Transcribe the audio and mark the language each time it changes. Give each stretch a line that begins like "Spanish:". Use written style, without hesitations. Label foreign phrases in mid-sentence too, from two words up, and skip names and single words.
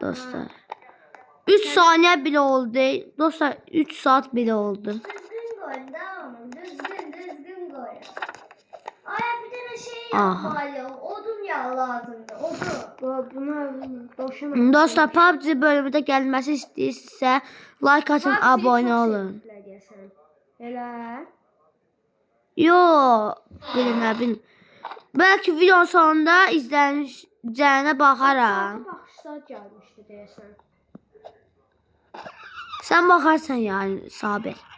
Turkish: Dostlar. 3 saniye bile oldu. Dostlar 3 saat bile oldu. Düzgün koy, tamam mı? Düzgün koy. Ay bir tane şey Aha. yapmalı. Odun yağı lazımdı. Odun. Bunu boşuna. Dostlar PUBG bölümünde gelmesi istəyirsə like atın, abone olun.
Azerbaijani: Elə. Yo, bilin. Belki videonun sonunda izləyəcəyinə baxaram. Baxışlar gəlmişdi deyəsən.
Turkish: Sen bakarsan yani Sabir.